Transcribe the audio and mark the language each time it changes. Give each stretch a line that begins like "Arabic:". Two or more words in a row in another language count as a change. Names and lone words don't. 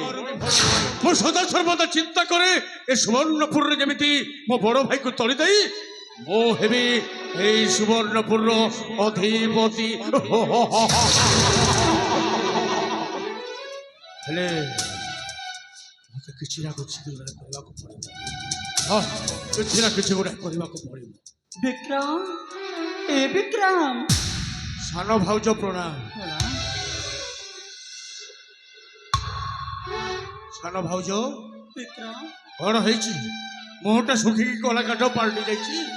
Odia: ମୁଁ ସଦା ସର୍ବଦା ଚିନ୍ତା କରେ ଏ ସୁବର୍ଣ୍ଣପୁରରେ ଯେମିତି ମୋ ବଡ଼ ଭାଇକୁ ତଳି ଦେଇ ମୁଁ ହେବି ଏଇ ସୁବର୍ଣ୍ଣପୁରର ଅଧିପତି। ହେଲେ ମତେ କିଛି ନା କିଛି ଗୋଟେ କରିବାକୁ ପଡ଼ିବ। ହଁ, କିଛି ନା କିଛି ଗୋଟେ କରିବାକୁ ପଡ଼ିବ। विक्रम ए विक्रम ସାନ ଭାଉଜ ପ୍ରଣାମ। ସାନ ଭାଉଜ विक्रम କଣ ହେଇଛି? ମୁହଁଟା ଶୁଖିକି କଳା କାଠ ପାଲଟି ଯାଇଛି।